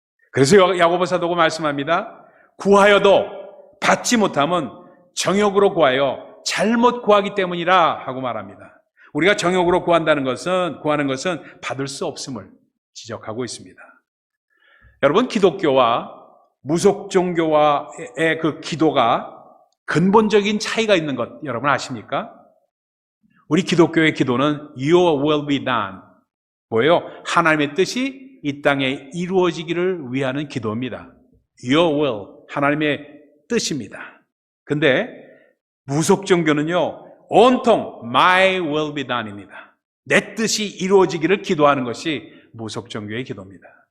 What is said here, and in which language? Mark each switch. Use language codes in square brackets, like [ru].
[ko] 그래서 야고보 사도가 말씀합니다. 구하여도 받지 못하면 정욕으로 구하여 잘못 구하기 때문이라 하고 말합니다. 우리가 정욕으로 구하는 것은 받을 수 없음을 지적하고 있습니다. 여러분, 기독교와 무속 종교와의 그 기도가 근본적인 차이가 있는 것 여러분 아십니까? 우리 기독교의 기도는 [en] Your will be done. [ko] 뭐예요? 하나님의 뜻이 이 땅에 이루어지기를 위하는 기도입니다. [en] Your will, [ko] 하나님의 뜻입니다. 근데 무속 종교는요, 온통 [en] My will be done [ko] 입니다. 내 뜻이 이루어지기를 기도하는 것이 무속 종교의 기도입니다.